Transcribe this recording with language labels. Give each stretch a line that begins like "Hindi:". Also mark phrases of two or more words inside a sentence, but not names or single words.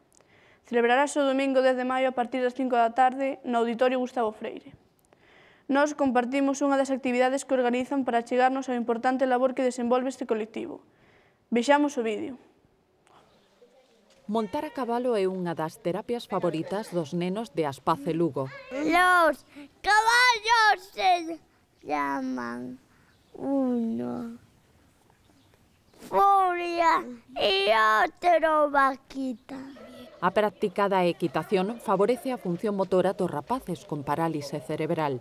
Galician: Celebrarase o domingo 10 de maio a partir das 5 da tarde no Auditorio Gustavo Freire. Nós compartimos unha das actividades que organizan para chegarnos ao importante labor que desenvolve este colectivo. Vexamos o vídeo. Montar a cabalo é unha das terapias favoritas dos nenos de Aspace Lugo.
Spanish: Los caballos se llaman uno furia y otro vaquita.
Galician: A práctica da equitación favorece a función motora dos rapaces con parálise cerebral.